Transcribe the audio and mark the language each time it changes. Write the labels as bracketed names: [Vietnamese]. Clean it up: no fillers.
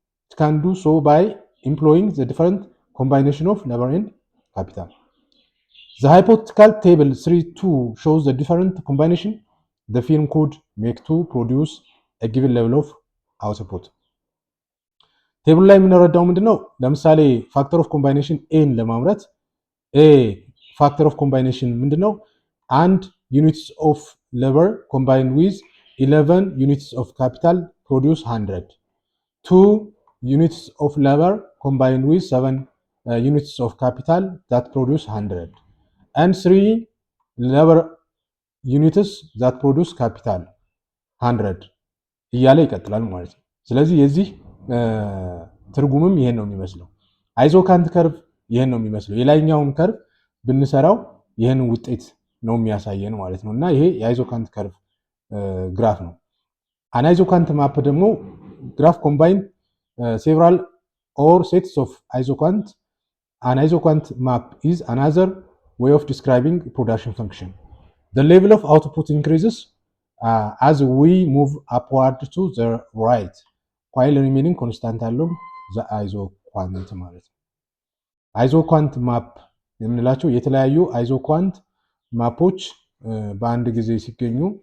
[English] It can do so by employing the different combination of labor and capital. The hypothetical table 3.2 shows the different combination the firm could make to produce a given level of output. [Amharic] ቴብሉ ላይ የምንረዳው ምንድነው? ለምሳሌ ፋክተር ኦፍ ኮምባይኔሽን ኤን ለማምረት ኤ ፋክተር ኦፍ ኮምባይኔሽን ምንድነው? [English] አንድ ዩኒትስ ኦፍ ሌበር ኮምባይንድ ዊዝ 11 ዩኒትስ ኦፍ ካፒታል ፕሮዲውስ 100 2 units of labor combined with 7 units of capital that produce 100 and 3 labor units that produce capital 100 [Amharic] እያለ ይቀጥላል ማለት ነው። ስለዚህ የዚህ ትርጉምም ይሄን ነው የሚመስለው። አይዞካንት ከርቭ ይሄን ነው የሚመስለው። የላይኛውን ከርቭ ብንሰራው ይሄን ውጤት ነው የሚያሳየን ማለት ነው። እና ይሄ የአይዞካንት ከርቭ ግራፍ ነው። አናይዞካንት ማፕ ደግሞ ግራፍ ኮምባይን [English] several or sets of isoquant. An isoquant map is another way of describing production function. The level of output increases as we move upward to the right, while remaining constant along the isoquant [Amharic] ማለት ነው። አይዞኳንት ማፕ የምንላቸው የተለያዩ አይዞኳንት ማፖች በአንድ ጊዜ ሲገኙ